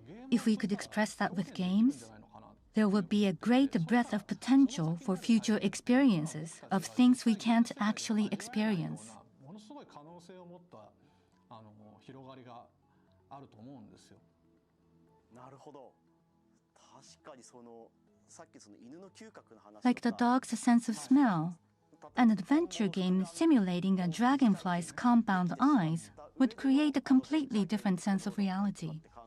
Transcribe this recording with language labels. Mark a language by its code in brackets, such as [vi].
[en] If we could express that with games, there would be a great breadth of potential for future experiences of things we can't actually experience. [ja] ものすごい可能性を持った広がりがあると思うんですよ。なるほど。確かにさっき犬の嗅覚の話。 [en] Like the dog's sense of smell, an adventure game simulating a dragonfly's compound eyes would create a completely different sense of reality.